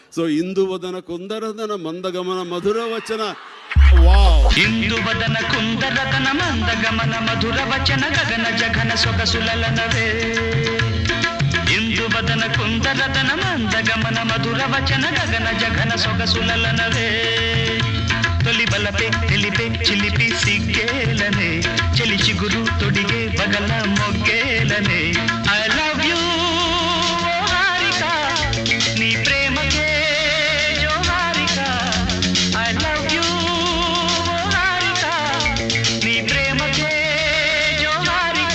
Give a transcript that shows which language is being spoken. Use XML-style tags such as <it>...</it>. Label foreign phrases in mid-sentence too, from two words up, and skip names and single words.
<te>సొ ఇందు వదన కుందరదన మందగమన మధుర వచన.</te> <en>ವಾವ್!</en> <te>ఇందు వదన కుందరదన మందగమన మధుర వచన గగన జగన సొగసులలనవే. ఇందు వదన కుందరదన మందగమన మధుర వచన గగన జగన సొగసులలనవే. తొలి బలపే తెలిపే చిలిపి సిగ్గేలనే చెలి చిగురు తొడిగే బగల మొగ్గేలనే.</te> <en>I love you</en> <te>హారిక నీ ప్రేమకే జోహారిక.</te> <en>I love you</en> <te>హారిక నీ ప్రేమకే జోహారిక.</te>